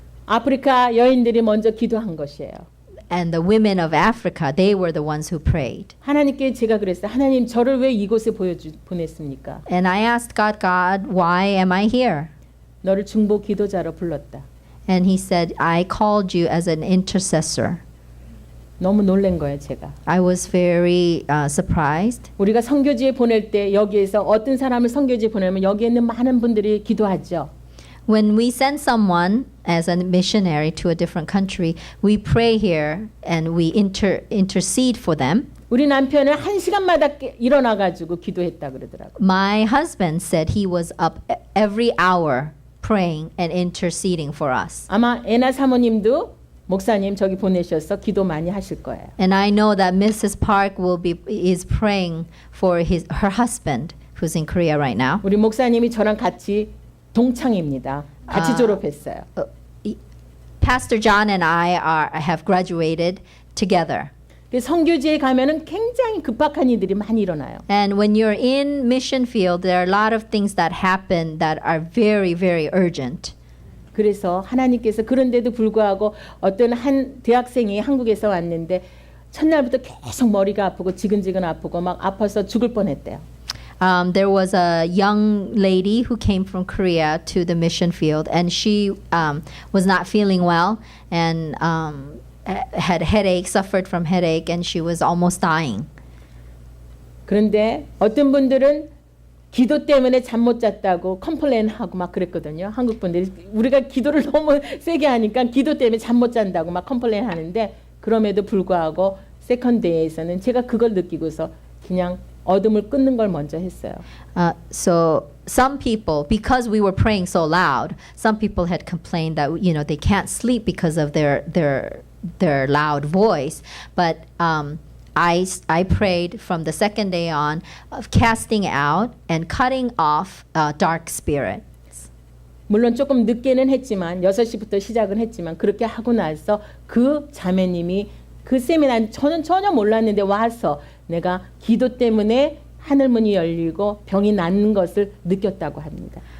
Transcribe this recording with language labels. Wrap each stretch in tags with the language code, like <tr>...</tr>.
<ko>아프리카 여인들이 먼저 기도한 것이에요.</ko> <en>And the women of Africa, they were the ones who prayed.</en> <ko>하나님께 제가 그랬어요. 하나님 저를 왜 이곳에 보냈습니까?</ko> <en>And I asked God, why am I here?</en> <ko>너를 중보 기도자로 불렀다.</ko> <en>And he said, I called you as an intercessor.</en> <ko>너무 놀란 거예요, 제가.</ko> <en>I was very surprised.</en> <ko>우리가 선교지에 보낼 때 여기에서 어떤 사람을 선교지에 보내면 여기에 있는 많은 분들이 기도하죠.</ko> <en>When we send someone as a missionary to a different country, we pray here and we intercede for them.</en> <ko>우리 남편은 1시간마다 일어나 가지고 기도했다 그러더라고요.</ko> <en>My husband said he was up every hour praying and interceding for us.</en> <ko>아마 애나 사모님도 목사님 저기 보내셔서 기도 많이 하실 거예요.</ko> <en>And I know that Mrs. Park is praying for her husband who's in Korea right now.</en> <ko>우리 목사님이 저랑 같이 동창입니다. 같이 졸업했어요.</ko> <en>Pastor John and I have graduated together.</en> <ko>선교지에 가면은 굉장히 급박한 일들이 많이 일어나요.</ko> <en>And when you're in mission field, there are a lot of things that happen that are very, very urgent.</en> <ko>그래서 하나님께서 그런데도 불구하고 어떤 한 대학생이 한국에서 왔는데 첫날부터 계속 머리가 아프고 지근지근 아프고 막 아파서 죽을 뻔했대요.</ko> <en>There was a young lady who came from Korea to the mission field, and she was not feeling well and had headache, suffered from headache, and she was almost dying.</en> <ko>그런데 어떤 분들은 기도 때문에 잠 못 잤다고 컴플레인하고 막 그랬거든요. 한국 분들이 우리가 기도를 너무 세게 하니까 기도 때문에 잠 못 잔다고 막 컴플레인하는데 그럼에도 불구하고 세컨데이에서는 제가 그걸 느끼고서 그냥 어둠을 끊는 걸 먼저 했어요.</ko> <en>So some people, because we were praying so loud, some people had complained that they can't sleep because of their loud voice. But I prayed from the second day on of casting out and cutting off dark spirits.</en> <ko>물론 조금 늦게는 했지만 6시부터 시작은 했지만 그렇게 하고 나서 그 자매님이 그 세미나 저는 전혀 몰랐는데 와서 내가 기도 때문에 하늘문이 열리고 병이 낫는 것을 느꼈다고 합니다.</ko>